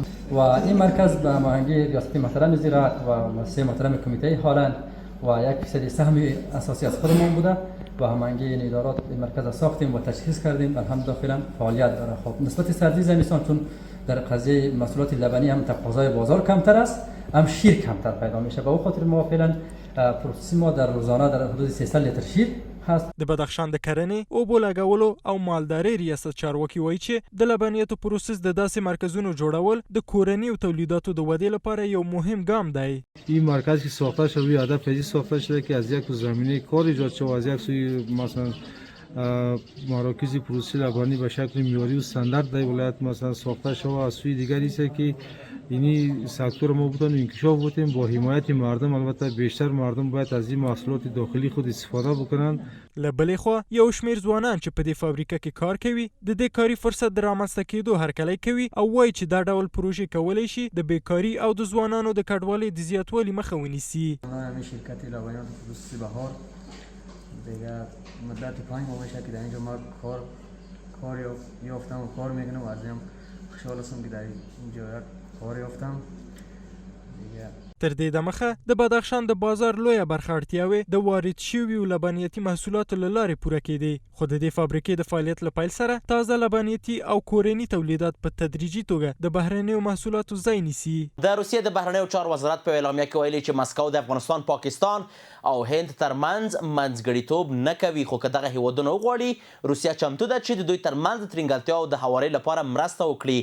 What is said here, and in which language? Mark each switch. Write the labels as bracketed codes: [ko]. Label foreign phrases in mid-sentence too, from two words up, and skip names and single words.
[fa] و این مرکز به هماهنگی ریاست محترم زراعت و مؤسسه محترم کمیته هالند و 1% سهم اساسی از خودمون بوده و هماهنگی این ادارات این مرکز را ساختیم و تشخیص کردیم. الحمدلله فعلا فعالیت داره. خب نسبت سردی زمستان چون در قضیه محصولات لبنی هم تقاضای بازار کمتر است، هم شیر کمتر پیدا میشه. به اون خاطر ما فعلا پروسس ما در روزانه در حدود 300 لیتر شیر هست. [ps] د بدخشان د کرنې، اوبو لګولو او مالدارۍ ریاست چارواکي وایي چې د لبنیاتو پروسس د داسې مرکزونو جوړول د کورني او تولیداتو د ودې لپاره یو مهم ګام دی. [fa] این مرکز که ساخته شده روی هدف ازی ساخته شده که از یک زمینه کار ایجاد شده و از یک سوی مثلا مراکز پروسس لبنی به شکل معیاری و استاندارد در ولایت مثلا ساخته شده و از سوی دیگری است که اینی سکتور ما بتونه انکشاف بتیم با حمایت مردم. البته بیشتر مردم باید از این محصولات داخلی خود استفاده بکنن. [ps] له بلې خوا یو شمیر ځوانان چې په دې فابریکه کې کار کوي د دې کاري فرصت د رامنځته کېدو هرکلی کوي او وایي چې دا ډول پروژې کولی شي د بیکاري او د ځوانانو د کډوالۍ د زیاتوالي مخه ونیسي. [fa] همین شرکت لبنیات پروسس بهار دیگه مدت 5 ماه میشه که در اینجا ما کار یافتم و کار میکنم و از این خوشحال هستم که در اینجا کار یافتم دیگه. [ps] تر دې دمخه د بدخشان د بازار لویه برخه اړتیاوې د وارد شویو لبنیاتي محصولاتو له لارې پوره کېدې، خو د دې فابریکې د فعالیت له پیل سره تازه لبنیاتي او کورني تولیدات په تدریجي توګه د بهرنیو محصولاتو ځای نیسي. د روسیې د بهرنیو چارو وزارت په اعلامیه کې ویلي چې مسکو د افغانستان، پاکستان او هند ترمنځ منځګړیتوب نه کوي، خو که دغه هیوادونه وغواړي روسیه چمتو ده چې د دوی ترمنځ د ترنګلتیا او د هوارۍ لپاره مرسته وکړي.